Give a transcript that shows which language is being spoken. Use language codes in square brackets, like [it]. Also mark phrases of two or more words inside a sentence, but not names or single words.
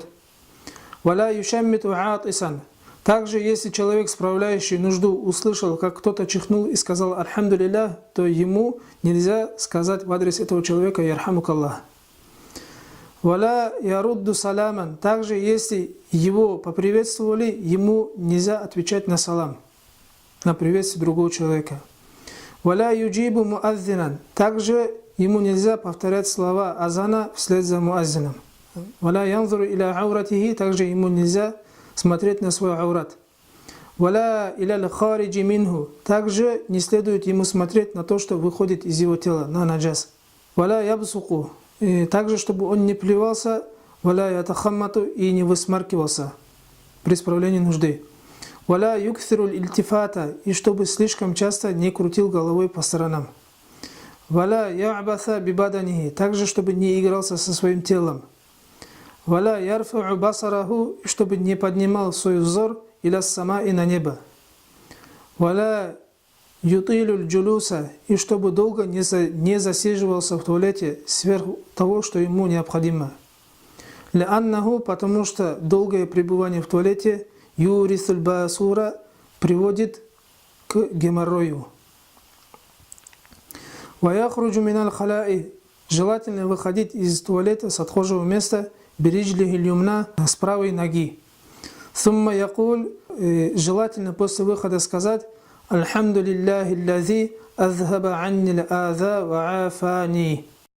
[ar] ولا يشمت عاطسا, [ru] также если человек, справляющий нужду, услышал, как кто-то чихнул и сказал альхамдулиллах, то ему нельзя сказать в адрес этого человека ярхамукаллах. [ar] ولا يرد سلاما, [ru] также если его поприветствовали, ему нельзя отвечать на салам, на приветствие другого человека. [ar] ولا يجيب مؤذنا, [ru] также ему нельзя повторять слова азана вслед за муаззином. [ar] ولا ينظر إلى عورته, [ru] также ему нельзя смотреть на свой аурат. [ar] ولا إلى الخارج منه, [ru] также не следует ему смотреть на то, что выходит из его тела, на наджас. [ar] ولا يبصق, [ru] также чтобы он не плевался, [ar] ولا يتمخط, [ru] и не высмаркивался при справлении нужды. [ar] ولا يكثر الالتفات, [ru] и чтобы слишком часто не крутил головой по сторонам. [ar] ولا يعبث ببدنه, [ru] также чтобы не игрался со своим телом. [ar] ولا يرفع بصره, [ru] чтобы не поднимал свой взор [ar] إلى السماء [ru] и на небо. [ar] ولا يطيل الجلوس, [ru] и чтобы долго не засиживался в туалете сверх того, что ему необходимо. Ля-аннаху, потому что долгое пребывание в туалете [ar] يورث الباسور [ru] приводит к геморрою. [ar] ويخرج من الخلاء, [ru] желательно выходить из туалета с отхожего места [ar] برجله اليمنى, [ru] с правой ноги. [ar] ثم يقول, [ru] желательно после выхода сказать [ar] الحمد لله الذي أذهب عني الأذى وعافاني.